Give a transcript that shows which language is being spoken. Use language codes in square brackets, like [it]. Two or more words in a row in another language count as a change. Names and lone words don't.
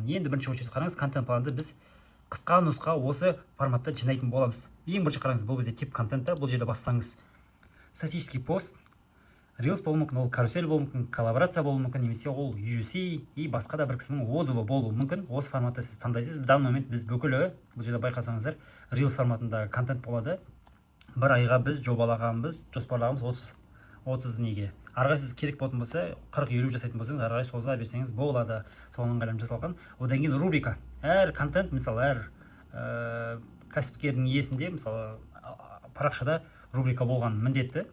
[kk] Енді бірінші очередь қараңыз, контент планды біз қысқа нұсқа осы форматта жинайтын боламыз. Ең бірінші қараңыз, бұл бізде тип контентті, бұл жерде бассаңыз [ru] статический пост, [kk] Reels болуы мүмкін, ол карусель болуы мүмкін, коллаборация болуы мүмкін, немесе ол UGC и басқа да бір кісінің отзывы болуы мүмкін. Осы форматта сіз таңдайсыз. [ru] В данный момент [kk] біз бүкілі, бұл жерде байқасаңыздар, Reels форматында контент болады. Бір айға біз жобалағанбыз, жоспарлағанбыз 30 неге. Арғай сіз керек болатын болса, 40-50 жасайтын болсаңыз, арғай соза берсеңіз болады. Соның ыңғайлап жасалған. Одан кейін рубрика. Әр контент, мысалы, әр кәсіпкердің иесінде, мысалы, парақшада рубрика болған міндетті.